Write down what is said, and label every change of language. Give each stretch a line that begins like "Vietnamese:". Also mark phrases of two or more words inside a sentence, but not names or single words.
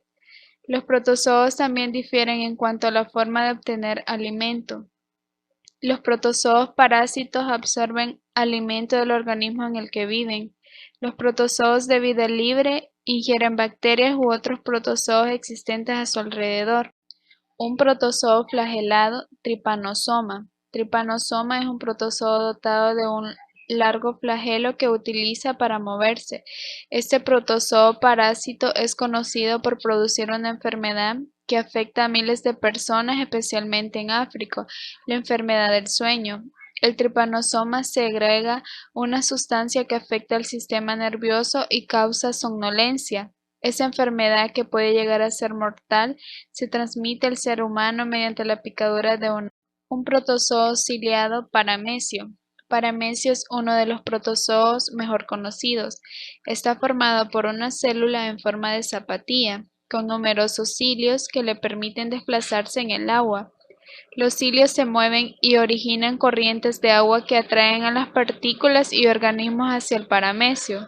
Spanish: Los protozoos también difieren en cuanto a la forma de obtener alimento. Los protozoos parásitos absorben alimento del organismo en el que viven. Los protozoos de vida libre ingieren bacterias u otros protozoos existentes a su alrededor. Un protozoo flagelado, Trypanosoma. Trypanosoma es un protozoo dotado de un largo flagelo que utiliza para moverse. Este protozoo parásito es conocido por producir una enfermedad que afecta a miles de personas, especialmente en África, la enfermedad del sueño. El trypanosoma segrega una sustancia que afecta al sistema nervioso y causa somnolencia. Esa enfermedad, que puede llegar a ser mortal, se transmite al ser humano mediante la picadura de un protozoo ciliado paramesio. Paramesio es uno de los protozoos mejor conocidos. Está formado por una célula en forma de zapatilla, con numerosos cilios que le permiten desplazarse en el agua. Los cilios se mueven y originan corrientes de agua que atraen a las partículas y organismos hacia el paramesio.